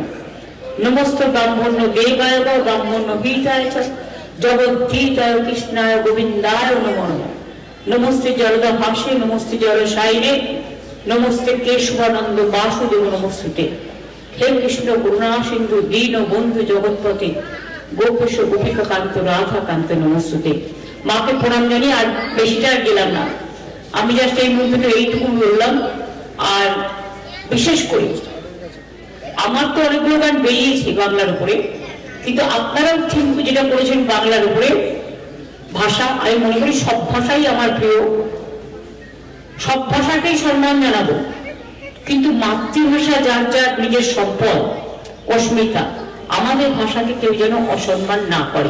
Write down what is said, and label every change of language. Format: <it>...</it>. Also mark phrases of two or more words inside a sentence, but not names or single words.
<sa>नमस्ते ब्राह्मण्य देवाय ब्राह्मण्य हिताय च जगद्धिताय कृष्णाय गोविंदाय नमो नमः। नमस्ते जलद भाषे नमस्ते जलशायिने नमस्ते केशवानंद वासुदेव नमस्ते। हे कृष्ण करुणा सिंधु दीन बंधु जगतपति गोपेश गोपिका कांत राधा कांत नमस्ते।</sa> <hi>माँ के प्रणाम जानिए।</hi> <bn>আর বেশিটা গেলাম না, আমি জাস্ট এই মুহূর্তে এইটুকু বললাম। আর বিশেষ করে আমার তো অনেকগুলো গান বেরিয়েছে বাংলার উপরে, কিন্তু আপনারাও থিঙ্কু যেটা করেছেন বাংলার উপরে ভাষা, আমি মনে করি সব ভাষাই আমার প্রিয়, সব ভাষাকেই সম্মান জানাবো, কিন্তু মাতৃভাষা যার যার নিজের সম্পদ অস্মিতা, আমাদের ভাষাকে কেউ যেন অসম্মান না করে।</bn>